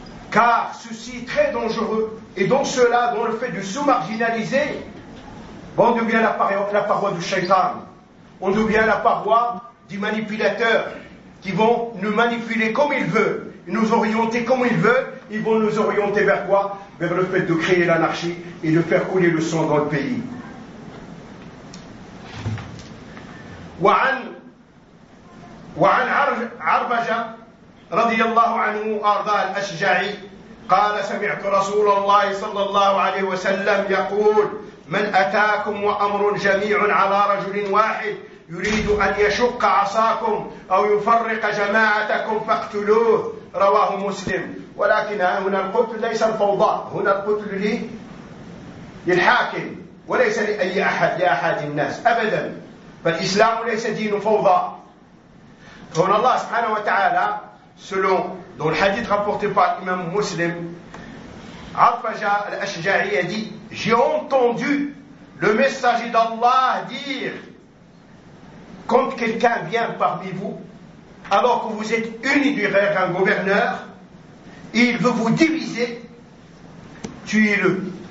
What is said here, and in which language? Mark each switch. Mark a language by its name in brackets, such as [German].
[French] Car ceci est très dangereux. Et donc cela, dans le fait de sous-marginaliser, on devient la paroi du shaitan. On devient la paroi des manipulateurs qui vont nous manipuler comme ils veulent nous orienter comme ils veulent, ils vont nous orienter vers quoi? Vers le fait de créer l'anarchie et de faire couler le sang dans le pays. [Arabic] وعن عربجة رضي الله عنه أرضى الأشجعي قال سمعت رسول الله صلى الله عليه وسلم يقول من أتاكم وأمر جميع على رجل واحد يريد أن يشق عصاكم أو يفرق جماعتكم فاقتلوه رواه مسلم. ولكن هنا القتل ليس الفوضى، هنا القتل للحاكم وليس لأي أحد، لأحد الناس أبدا. فالإسلام ليس دين فوضى. [French] Donc Allah subhanahu wa ta'ala, selon dans le hadith rapporté par l'imam Muslim, Arfaja al-Ashja'i a dit, j'ai entendu le messager d'Allah dire, quand quelqu'un vient parmi vous, alors que vous êtes unis derrière un gouverneur, il veut vous diviser, tuez-le.